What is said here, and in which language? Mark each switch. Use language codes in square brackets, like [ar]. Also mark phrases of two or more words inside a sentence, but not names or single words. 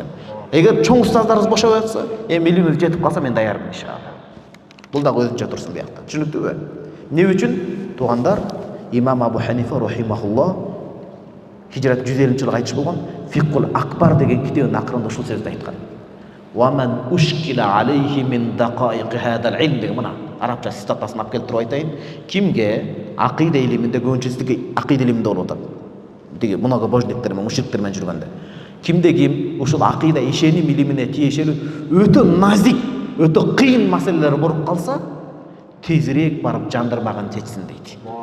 [ky] Эгер чоң устаздарыңыз бошобой атса, илимиңиз жетип калса мен даярмын иншалла. Бул дагы өзүнчө турсун биякта. Түшүнүктүүбү? Эмне үчүн? Туугандар, Имам Абу Ханифа рахимахуллах Хижрат 150-жылы айтыш болгон Фиккул Акбар деген китебинин акырында ушул сөздү айткан. [ar] ومن أشكل عليه من دقائق هذا العلم [ky] деген мына арабча цитатасын алып келтирип айтайын. Кимге акыйда илиминде көбүнчөсү акыйда илиминде болуп атат. Деги многобожниктер менен, мушриктер менен жүргөндө. Кимде ким ушул акыйда ишеним илимине тиешелүү өтө назик, өтө кыйын маселелер болуп калса, тезирээк барып жандырмагын чечсин дейт.